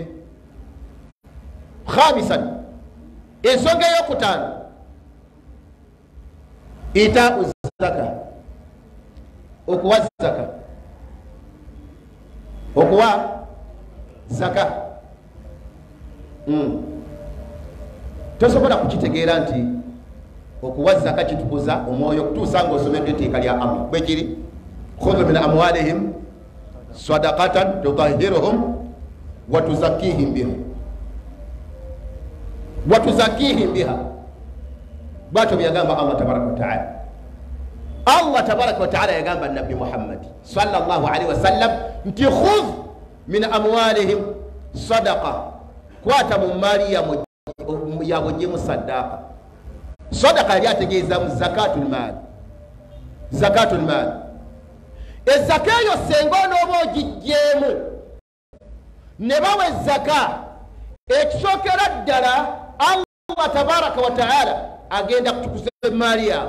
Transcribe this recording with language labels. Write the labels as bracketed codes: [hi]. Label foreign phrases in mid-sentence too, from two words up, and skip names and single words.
[lg] Khamisan, ensonga ey'okutaano, [ar] إيتاء الزكاة, [lg] okuwa zaka, okuwa zaka. Tosobola kukitegeera nti okuwa zaka kitukuza omwoyo kutuusa ng'osomedde etteeka lya Allah. Bwe kiri, [ar] خذ من أموالهم صدقة تطهرهم وتزكيهم بها وتزكيهم بها. [lg] Bwatyo byagamba [ar] الله تبارك وتعالى. الله تبارك وتعالى [lg] yagamba Nabbi Muhammad [ar] صلى الله عليه وسلم [lg] nti [ar] خذ من أموالهم صدقة, [lg] kwata mu mali yabwe gyemu saddaqa. Sadaqa yali ategeeza mu [ar] زكاة المال. زكاة المال, [lg] ezaka eyo senga onooba ogiggyemu ne bawa ezaka, ekisookera ddala [ar] الله تبارك وتعالى [lg] agenda kutukuza emaali yaabwe.